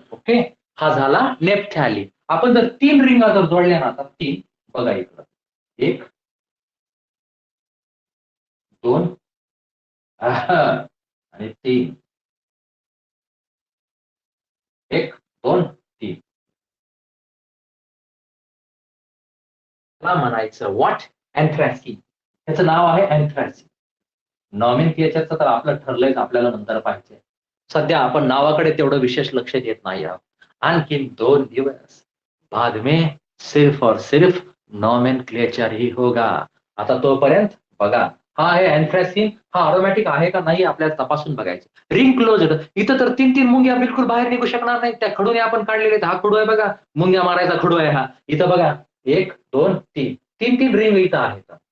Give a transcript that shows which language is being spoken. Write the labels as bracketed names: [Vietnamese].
[Marathi] Okay, हा झाला नेप्थॅलिन. आपण जर 3 रिंगा जर जोडल्या ना, तर 3 बघा इकडं, 1 2 आणि 3, 1 2 3. म्हणायचं व्हॉट? अँथ्रॅसिन. त्याचं नाव आहे अँथ्रॅसिन. नॉमेनक्लेचरचं तर आपलं ठरलंयच, आपल्याला नंतर पाहिजे. सध्या आपण नावाकडे तेवढं विशेष लक्ष देत नाही आहोत. [Hindi] आणखीन 2 दिवस बाद में सिर्फ और सिर्फ नॉमेनक्लेचर ही होगा. [Marathi] आता तोपर्यंत बघा, हा आहे अँथ्रॅसिन. हा अरोमॅटिक आहे का नाही आपल्याला तपासून बघायचं. Ring closed. इथं तर 3 मुंग्या बिलकुल बाहेर निघू शकणार नाही. त्या खडूने आपण काढलेले. हा खडू आहे बघा, मुंग्या मारायचा खडू आहे हा. इथं बघा, 1 2 3, 3 रिंग इथं आहेत.